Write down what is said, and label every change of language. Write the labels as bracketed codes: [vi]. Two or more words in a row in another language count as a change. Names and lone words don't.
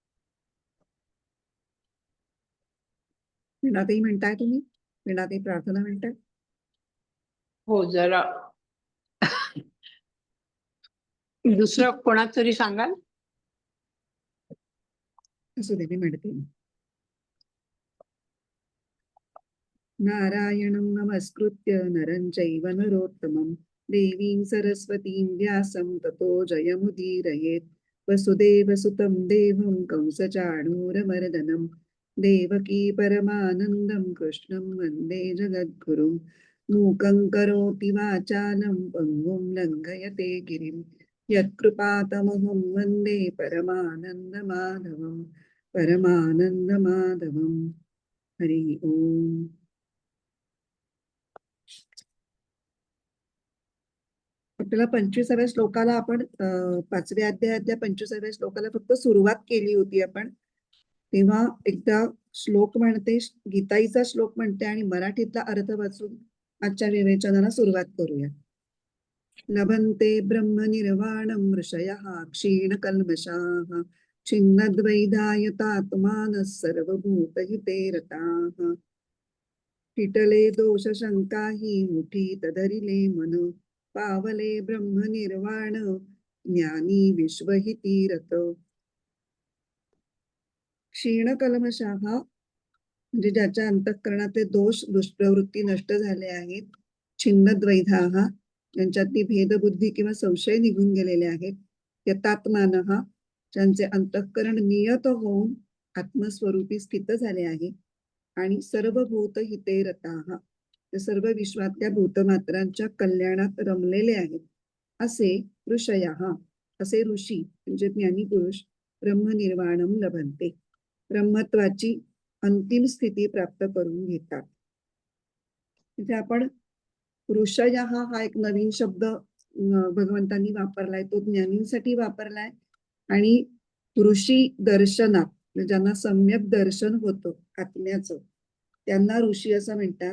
[mr] वीणाताई म्हणताय तुम्ही? वीणाताई प्रार्थना म्हणताय? हो, जरा दुसरं कोणातरी सांगाल? असू दे, मी म्हणते. [sa] नारायणं नमस्कृत्य नरं चैव नरोत्तमं देवीं सरस्वतीं व्यासं ततो जयमुदीरयेत्. वसुदेवसुतं देवं कंसचाणूरमर्दनं देवकी परमानन्दं कृष्णं वन्दे जगद्गुरुं. मूकं करोति वाचालं पङ्गुं लङ्घयते गिरिं यत्कृपातमहं वन्दे परमानन्दमाधवं. हरि ओम. [mr] आपल्याला 25व्या श्लोकाला आपण 5व्या अध्यायातल्या 25व्या श्लोकाला फक्त सुरुवात केली होती आपण. तेव्हा एकदा श्लोक म्हणते, गीताईचा श्लोक म्हणते आणि मराठीतला अर्थ वाचून आजच्या विवेचनाला सुरुवात करूया. [sa] लभन्ते ब्रह्मनिर्वाणं ऋषयः क्षीणकल्मषाः छिन्नद्वैधायतात्मानः सर्वभूतहिते रताः. [mr] किटले दोषशंका हि मुठीत धरिले मन पावले ब्रह्मनिर्वाण ज्ञानी विश्वहिती रत. क्षीणकल्मषाः म्हणजे ज्याच्या अंतःकरणातले दोष दुष्प्रवृत्ती नष्ट झाले आहेत. छिन्नद्वैधाः ज्यांच्यातली भेदबुद्धी किंवा संशय निघून गेलेले आहेत. यतात्मानः ज्यांचे अंतःकरण नियत होऊन आत्मस्वरूपी स्थित झाले आहे. आणि [sa] सर्वभूत हिते रताः [mr] ते सर्व विश्वातल्या भूतमात्रांच्या कल्याणात रमलेले आहेत. असे ऋषयः असे ऋषी म्हणजे ज्ञानी पुरुष [sa] ब्रह्मनिर्वाणं लभन्ते [mr] ब्रह्मत्वाची अंतिम स्थिती प्राप्त करून घेतात. तिथे आपण ऋषयः हा एक नवीन शब्द भगवंतांनी वापरलाय, तो ज्ञानींसाठी वापरलाय. आणि ऋषी दर्शनात ज्यांना सम्यक दर्शन होतं आत्म्याचं त्यांना ऋषी असं म्हणतात.